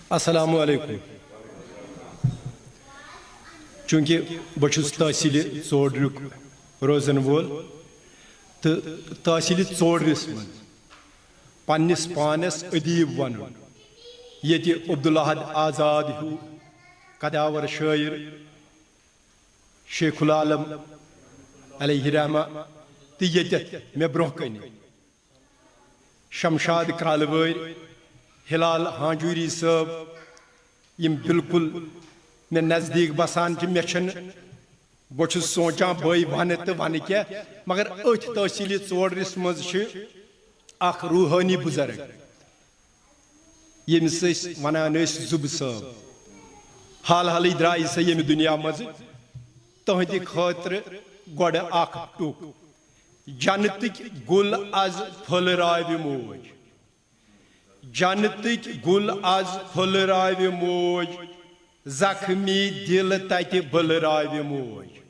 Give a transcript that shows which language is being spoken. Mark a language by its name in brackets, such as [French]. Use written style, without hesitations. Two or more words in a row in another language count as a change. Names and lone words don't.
[Arabic] السلام علیکم [Kashmiri] چونکہ بہت تحصیل ژوٗرِک روزن وول تو تحصیل ژوٗرِس منٛز پننس پانس ادیب ون یہ عبدالحد آزاد ہیو قداور شاعر شیخ العالم علیہ رحمہ تو یتھ مے برہ کن شمشاد کرالوٲرۍ ہلال ہانجوری صٲب یم بالکل مے نزدیک بسان مے بہت سوچان بھائی ون تو ون کیا مگر ات تحصیل ژوٗرِس منٛز اخ روحانی بزرگ یمس ونان زُبہٕ صٲب حال حالٕے درٛایہِ سۄ ییٚمہِ دُنیا منٛز تہنٛدِ خٲطرٕ گۄڈٕ اکھ ٹُک جنتٕکۍ گُل آز پھٔلراوِ موج جنتٕکۍ گُل آز پھٔلراوِ موج زخمی دل تتہِ بٔلراوِ موج